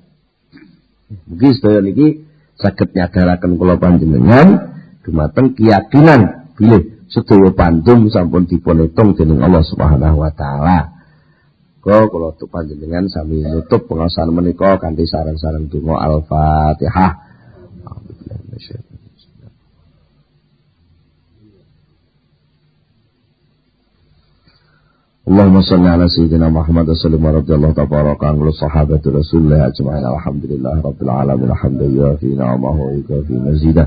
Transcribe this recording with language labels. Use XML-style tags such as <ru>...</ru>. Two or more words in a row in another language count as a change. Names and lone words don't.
<jv>Mugi sedaya niki saged nyadaraken kula panjenengan dumateng keyakinan bilih sedaya pandum sampun dipun hitung dening</jv> <ar>الله سبحانه وتعالى.</ar> <jv>Kula tuh panjenengan sami nutup pengawasan menika kanthi sareng-sareng donga Al-Fatihah.</jv> <ar>اللهم صل على سيدنا محمد صلى الله عليه وسلم تبارك عنه صحابة رسول الله أجمعين الحمد لله رب العالمين الحمد لله في نعمه وفي مزيده</ar>